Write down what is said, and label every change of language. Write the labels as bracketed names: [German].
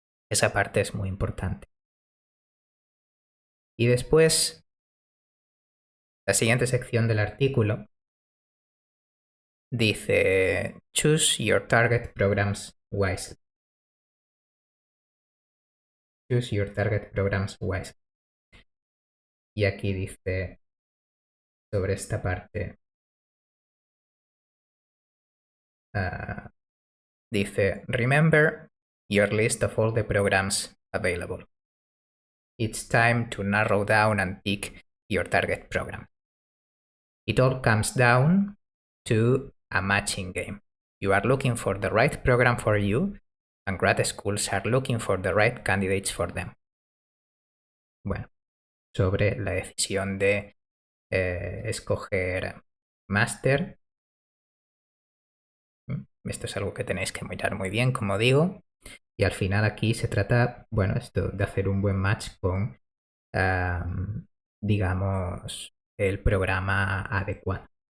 [Spanish] Esa parte es muy importante. Y después, la siguiente sección del artículo dice: [English] Choose your target programs wisely. Choose your target programs wisely. [Spanish] Y aquí dice sobre esta parte, dice: [English] Remember your list of all the programs available. It's time to narrow down and pick your target program. It all comes down to a matching game. You are looking for the right program for you, and grad schools are looking for the right candidates for them. [Spanish] Bueno, sobre la decisión de escoger máster. Esto es algo que tenéis que mirar muy bien, como digo. Y al final aquí se trata, bueno, esto de hacer un buen match con, digamos, el programa adecuado.